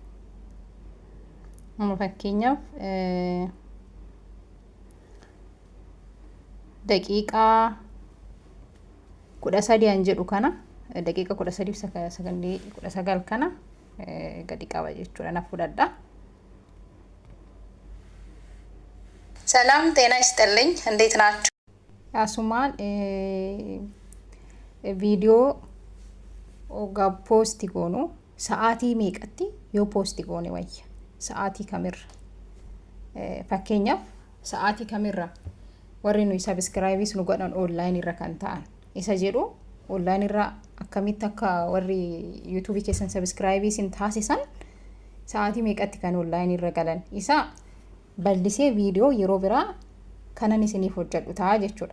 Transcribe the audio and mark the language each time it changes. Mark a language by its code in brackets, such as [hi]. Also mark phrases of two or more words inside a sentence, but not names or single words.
[om] Amma fakkeenyaaf daqiiqaa 13 jedhu kana daqiiqa 13 sekondii 19 kana gadi qaba jechuudha. Na fudhadhaa. [am] ሰላም ጤና ይስጥልኝ እንዴት ናችሁ? [om] አሱማን ቪዲዮ oga posti goonu sa'aatii meeqatti yoo posti goone wayya sa'aatii kamirra fakkeenyaaf sa'aatii kamirra warri nuyi subscribe nu godhan online irra kan ta'an isa jedhu online irra akkamitti akka warri YouTube keessan subscribe sin taasisan sa'aatii meeqatti kan online irra galan isa bal'isee viidiyoo yeroo biraa kanan isiniif hojjedhu ta'a jechuudha.